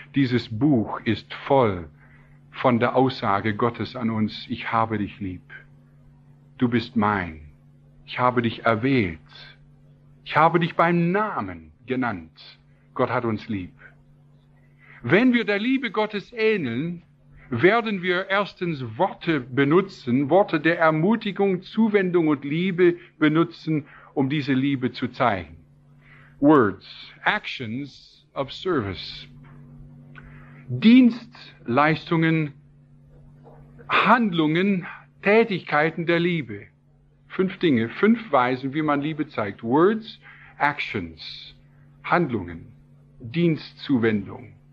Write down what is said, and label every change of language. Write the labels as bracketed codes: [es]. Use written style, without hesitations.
[de] Dieses Buch ist voll von der Aussage Gottes an uns, ich habe dich lieb, du bist mein, ich habe dich erwählt, ich habe dich beim Namen genannt, Gott hat uns lieb. Wenn wir der Liebe Gottes ähneln, werden wir erstens Worte benutzen, Worte der Ermutigung, Zuwendung und Liebe benutzen, um diese Liebe zu zeigen. [en] Words, actions of service. [de] Dienstleistungen, Handlungen, Tätigkeiten der Liebe. Fünf Dinge, fünf Weisen, wie man Liebe zeigt. Words, actions, Handlungen, Dienstzuwendung.